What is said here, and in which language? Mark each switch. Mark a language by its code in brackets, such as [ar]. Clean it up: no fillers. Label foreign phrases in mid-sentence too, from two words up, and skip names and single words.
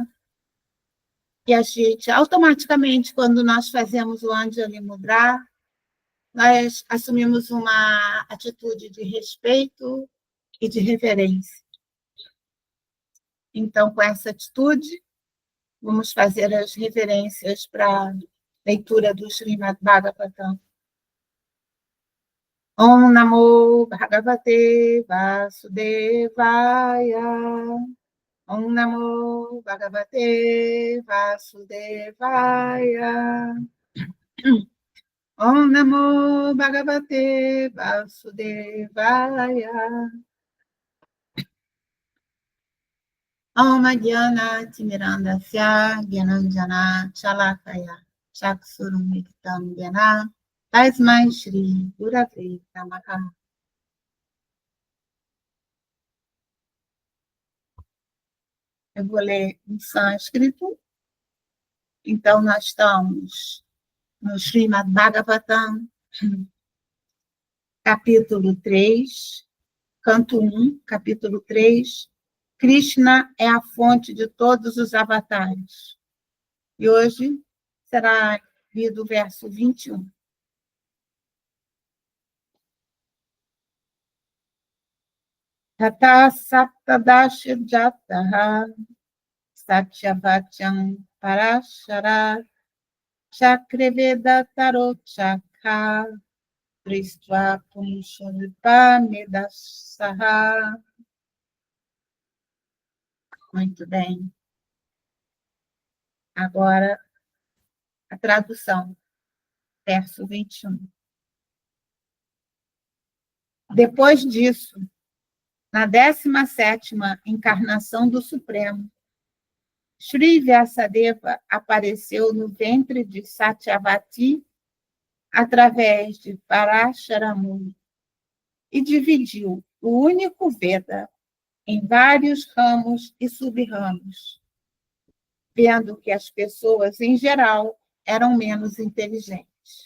[pt] E a gente, automaticamente, quando nós fazemos o [sa] Anjali Mudra, [pt] nós assumimos uma atitude de respeito e de reverência. Então, com essa atitude, vamos fazer as reverências para a leitura do Srimad Bhagavatam. [sa] Om Namo Bhagavate Vasudevaya. Om Namo Bhagavate Vasudevaya. Om Namo Bhagavate Vasudevaya. Om Jnana Timirandasya Gyananjana Chalakaya Chaksurumiktam Gyana Tasmai Shri Gurave Namaha. [pt] Eu vou ler em sânscrito. Então, nós estamos no Srimad Bhagavatam, capítulo 3, canto 1, capítulo 3. Krishna é a fonte de todos os avatares. E hoje será lido o verso 21. [sa] Tata saptadashi jataha satyavacham parashara chakreveda tarochaka tristva punshulpa medasaha. [pt] Muito bem. Agora, a tradução, verso 21. Depois disso, na 17ª encarnação do Supremo, Shri Vyasadeva apareceu no ventre de Satyavati através de Parashara Muni e dividiu o único Veda em vários ramos e sub-ramos, vendo que as pessoas, em geral, eram menos inteligentes.